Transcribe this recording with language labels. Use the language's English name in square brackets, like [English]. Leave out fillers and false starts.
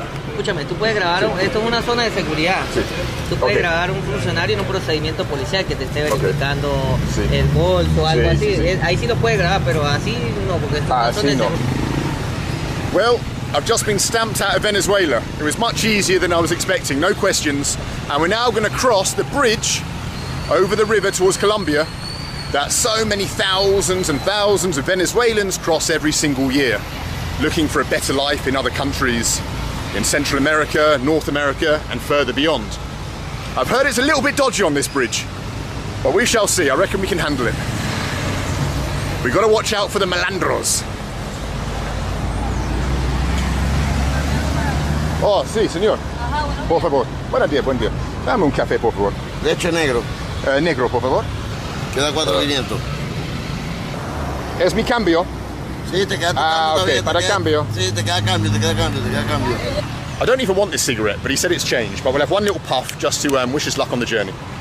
[Spanish] Escúchame, tú puedes grabar, esto es una zona de seguridad. Sí. Tú puedes grabar un funcionario en un procedimiento policial que te esté verificando el bolso o algo así. Sí. Ahí sí lo puedes grabar, pero así no, porque esto es una zona de seguridad. [English] Well, I've just been stamped out of Venezuela. It was much easier than I was expecting, no questions. And we're now going to cross the bridge over the river towards Colombia that so many thousands and thousands of Venezuelans cross every single year, looking for a better life in other countries in Central America, North America, and further beyond. I've heard it's a little bit dodgy on this bridge, but we shall see. I reckon we can handle it. We've got to watch out for the malandros. [Spanish] Oh, sí, señor. Por favor. Buen día, buen día. Dame un café, por favor. Leche negro. Negro, por favor. Queda 4.500. ¿Es mi cambio? Sí, te queda tu cambio. Ah, okay, para cambio. Sí, te queda cambio, te queda cambio, te queda cambio. [English] I don't even want this cigarette, but he said it's changed. But we'll have one little puff just to wish us luck on the journey.